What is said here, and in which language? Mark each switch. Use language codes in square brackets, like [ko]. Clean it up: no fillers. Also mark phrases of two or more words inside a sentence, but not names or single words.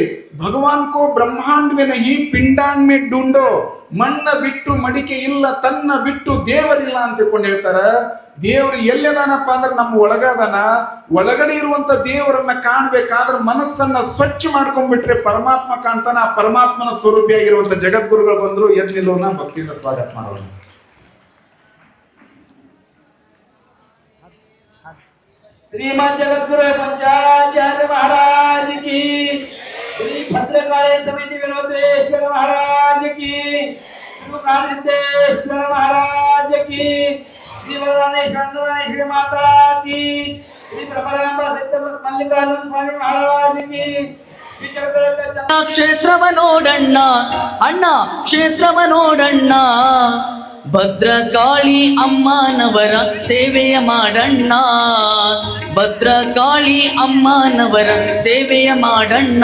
[hi] भगवान को ब्रह्मांड में नहीं पिंडांड में ढूंढो, [kn] ಮಣ್ಣ ಬಿಟ್ಟು ಮಡಿಕೆ ಇಲ್ಲ, ತನ್ನ ಬಿಟ್ಟು ದೇವರಿಲ್ಲ ಅಂತ ತಿಳ್ಕೊಂಡು ಹೇಳ್ತಾರ. ದೇವ್ರು ಎಲ್ಲದಾನಪ್ಪ ಅಂದ್ರೆ ನಮ್ಮ ಒಳಗದಾನ. ಒಳಗಡೆ ಇರುವಂತ ದೇವರನ್ನ ಕಾಣ್ಬೇಕಾದ್ರೆ ಮನಸ್ಸನ್ನ ಸ್ವಚ್ಛ ಮಾಡ್ಕೊಂಡ್ಬಿಟ್ರೆ ಪರಮಾತ್ಮ ಕಾಣ್ತಾನ. ಆ ಪರಮಾತ್ಮನ ಸ್ವರೂಪಿಯಾಗಿರುವಂತ ಜಗದ್ಗುರುಗಳು ಬಂದ್ರು, ಎದ್ ನಿಲ್ಲೋಣ, ಭಕ್ತಿಯಿಂದ ಸ್ವಾಗತ ಮಾಡೋಣ. [hi] श्रीमद जगद्गुरु पंचाचार्य महाराज की, श्री भद्रकाली समिति विनोदेश्वर महाराज की, श्री सिद्धेश्वर महाराज की, श्री वरदानेश्वर माता की, श्री ब्रह्मरांबा सिद्ध मल्लिकार्जुन स्वामी महाराज की. [kn] ಕ್ಷೇತ್ರವ ನೋಡಣ್ಣ ಅಣ್ಣ, ಕ್ಷೇತ್ರವ ನೋಡಣ್ಣ, ಭದ್ರಕಾಳಿ ಅಮ್ಮನವರ ಸೇವೆಯ ಮಾಡಣ್ಣ, ಭದ್ರಕಾಳಿ ಅಮ್ಮನವರ ಸೇವೆಯ ಮಾಡಣ್ಣ.